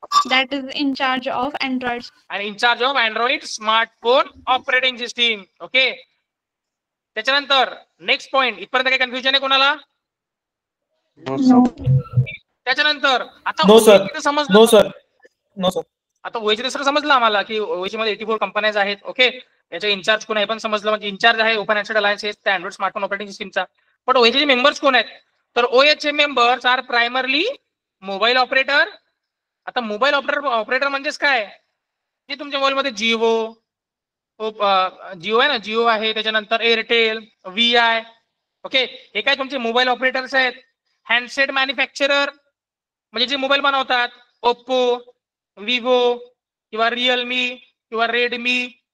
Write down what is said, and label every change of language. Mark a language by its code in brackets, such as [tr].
[en] that is in charge of Android. [mr] आणि [en] In charge of Android smartphone operating system. [mr] Okay, त्याच्यानंतर next point. इथपर्यंत काही confusion आहे कोणाला? त्याच्यानंतर आता [en] No sir. [mr] OHA समजलं. [en] No sir. No sir. [mr] आता OHA सर समजलं आम्हाला की OHA मध्ये 84 कंपन्या आहेत. ओके, याचे इन्चार्ज कोण आहे पण समजलं. म्हणजे इन्चार्ज आहे ओपन हँडसेट अलायन्स त्या अँड्रॉइड स्मार्टफोन ऑपरेटिंग सिस्टीमचा. पण OHA मेंबर्स कोण आहेत? तर [en] OHA members are primarily mobile operator. [mr] आता मोबाईल ऑपरेटर म्हणजेच काय? जे तुमच्या मोबाईल मध्ये जिओ आहे ना, जिओ आहे, त्याच्यानंतर एअरटेल, VI, ओके, हे काय तुमचे मोबाईल ऑपरेटर्स आहेत. हँडसेट मॅन्युफॅक्चरर म्हणजे जे मोबाईल बनवतात, ओप्पो, विवो किंवा रिअलमी किंवा रेडमी.